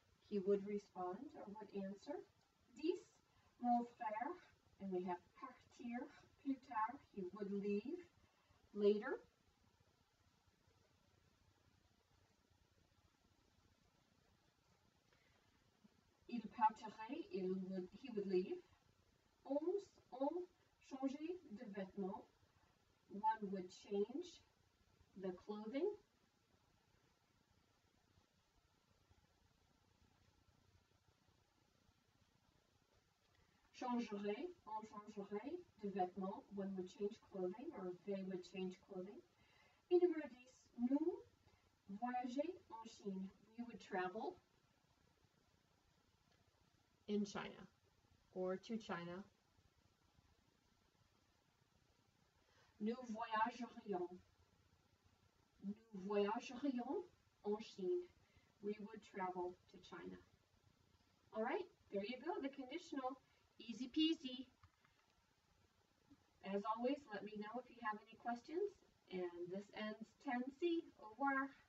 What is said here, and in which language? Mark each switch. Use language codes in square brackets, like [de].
[en] He would respond or would answer. 10. [fr] Mon frère, [en] and we have partir, [fr] plus tard, [en] he would leave, later. [fr] Il partirait, [en] he would leave. 11. [fr] On changeait de vêtements. [en] One would change the clothing. [fr] Changerait, on changerait de vêtements. [en] One would change clothing, or they would change clothing. [fr] Et numéro 10. Nous voyager en Chine. [en] We would travel in China or to China. [fr] Nous voyagerions. Nous voyagerions en Chine. [en] We would travel to China. All right, there you go, the conditional. Easy peasy. As always, let me know if you have any questions. And this ends 10C. [fr] Au revoir.